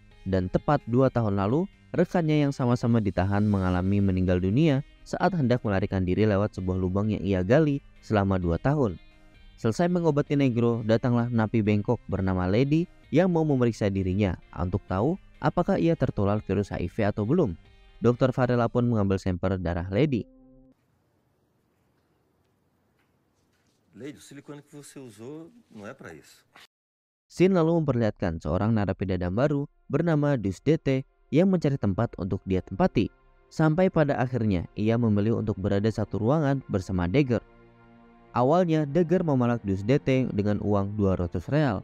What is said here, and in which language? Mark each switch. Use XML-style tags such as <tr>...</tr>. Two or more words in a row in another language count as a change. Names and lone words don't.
<id>Dan tepat 2 tahun lalu, rekannya yang sama-sama ditahan mengalami meninggal dunia saat hendak melarikan diri lewat sebuah lubang yang ia gali selama 2 tahun. Selesai mengobati Negro, datanglah napi bengkok bernama Lady yang mau memeriksa dirinya untuk tahu apakah ia tertular virus HIV atau belum. Dr. Varela pun mengambil sampel darah Lady.</id> <pt>Lady, o silicone que você usou não é para isso.</pt> <id>Scene lalu memperlihatkan seorang narapidana baru bernama Dus DT yang mencari tempat untuk dia tempati. Sampai pada akhirnya ia memilih untuk berada satu ruangan bersama Dagger. Awalnya Dagger memalak Dus DT dengan uang 200 real.</id>